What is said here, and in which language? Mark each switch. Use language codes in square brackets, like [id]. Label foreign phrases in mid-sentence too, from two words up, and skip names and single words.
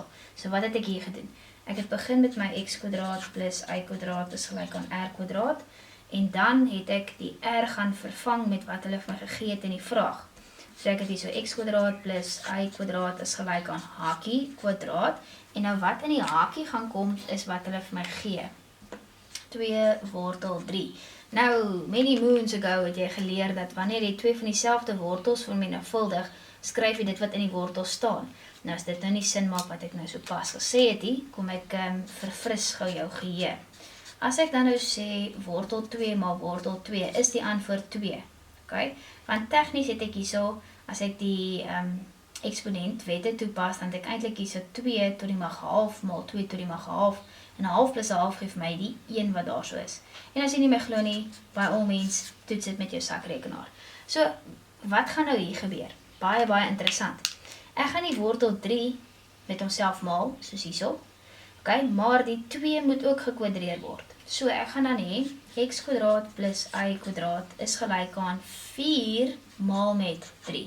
[af] So wat het ek hier gedoen? Ek het begin met my x kwadraat plus y kwadraat is gelyk aan r kwadraat, en dan het ek die r gaan vervang met wat hulle vir my gegee het in die vraag. So ek het hier so x kwadraat plus y kwadraat is gelyk aan hakie kwadraat, en nou wat in die hakie gaan kom is wat hulle vir my gee. 2 wortel 3. Nou, [en] many moons ago [af] het jy geleer dat wanneer jy twee van dieselfde wortels vermenigvuldig, skryf jy dit wat in die wortel staan. Nou as dit nou nie sin maak wat ek nou so pas gesê het nie, kom ek verfris gou jou geheue. As ek dan nou sê wortel 2 maal wortel 2, is die antwoord 2. Okay? Want tegnies het ek hierso, as ek die eksponentwette toepas, dan het ek eintlik hierso 2 tot die mag half maal 2 tot die mag half, en 'n half plus 'n half gee vir my die 1 wat daar so is. En as jy nie my glo nie, [en] by all means, [af] toets dit met jou sakrekenaar. So, wat gaan nou hier gebeur? Baie, baie interessant. Ek gaan die wortel 3 met homself maal, soos hierso. Okay, maar die 2 moet ook gekwadreer word. So ek gaan dan hê, x kwadraat plus y kwadraat is gelyk aan 4 maal met 3.